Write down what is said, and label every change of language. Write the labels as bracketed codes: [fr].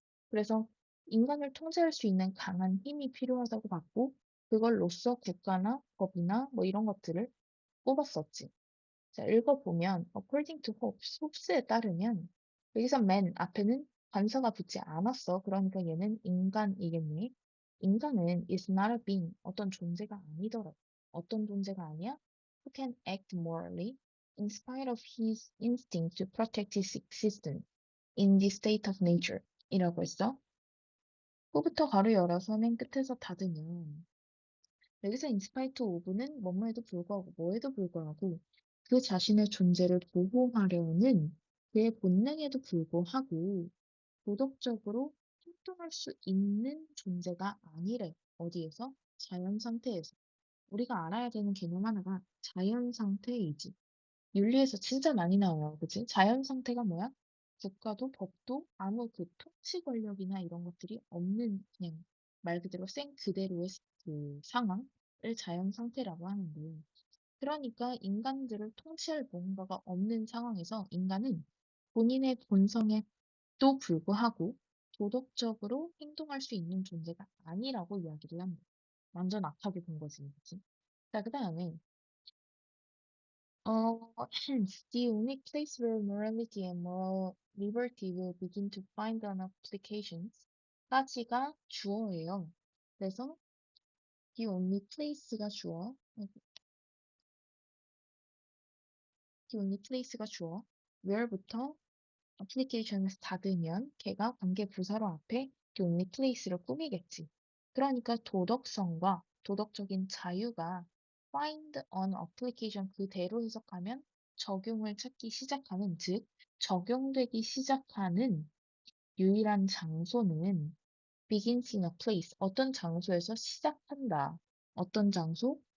[ko] 그래서 인간을 통제할 수 있는 강한 힘이 필요하다고 봤고, 그걸로써 국가나 법이나 뭐 이런 것들을 뽑았었지. 자, 읽어보면, [en] according to Hobbes, [ko] 홉스에 따르면, 여기서 man 앞에는 관사가 붙지 않았어. 그러니까 얘는 인간이겠니? 인간은 [en] is not a being, [ko] 어떤 존재가 아니더라. 어떤 존재가 아니야? [en] Who can act morally in spite of his instinct to protect his existence in the state of nature. [ko] 이라고 했어. 후부터 가로 열어서 맨 끝에서 닫으면 여기서 인스파이트 오브는 뭐뭐에도 불구하고 뭐에도 불구하고 그 자신의 존재를 보호하려는 그의 본능에도 불구하고 도덕적으로 행동할 수 있는 존재가 아니래. 어디에서? 자연 상태에서. 우리가 알아야 되는 개념 하나가 자연 상태이지. 윤리에서 진짜 많이 나와요. 그치? 자연 상태가 뭐야? 국가도 법도 아무 그 통치 권력이나 이런 것들이 없는 그냥 말 그대로 생 그대로의 그 상황을 자연 상태라고 하는데 그러니까 인간들을 통치할 뭔가가 없는 상황에서 인간은 본인의 본성에도 불구하고 도덕적으로 행동할 수 있는 존재가 아니라고 이야기를 합니다. 완전 악하게 본 거지. 그치? 자, 그 다음에 [en] hence, the only place where morality and moral liberty will begin to find an applications [ko] 까지가 주어예요. 그래서 [en] the only place [ko] 가 주어, the only place가 주어, where부터 applications 닫으면 걔가 관계 부사로 앞에 the only place를 꾸미겠지. 그러니까 도덕성과 도덕적인 자유가 [en] find an application [ko] 그대로 해석하면 적용을 찾기 시작하는, 즉 적용되기 시작하는 유일한 장소는 [en] begins in a place, [ko] 어떤 장소에서 시작한다. 어떤 장소?